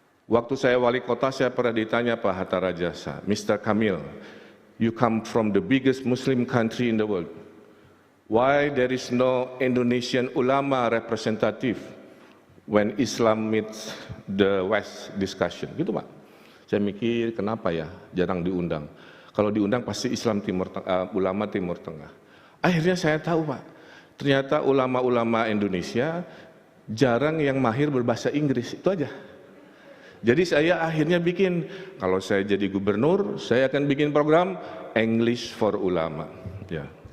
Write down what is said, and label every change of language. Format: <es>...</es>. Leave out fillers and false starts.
<id>Waktu saya wali kota, saya pernah ditanya Pak Hatta Rajasa, Mr.</id> <en>Kamil, you come from the biggest Muslim country in the world. Why there is no Indonesian ulama representative when Islam meets the West discussion?</en> <id>Gitu Pak. Saya mikir kenapa ya jarang diundang. Kalau diundang pasti Islam ulama Timur Tengah. Akhirnya saya tahu Pak, ternyata ulama-ulama Indonesia jarang yang mahir berbahasa Inggris, itu aja. Jadi saya akhirnya bikin, kalau saya jadi gubernur, saya akan bikin program English for Ulama. Ya.</id>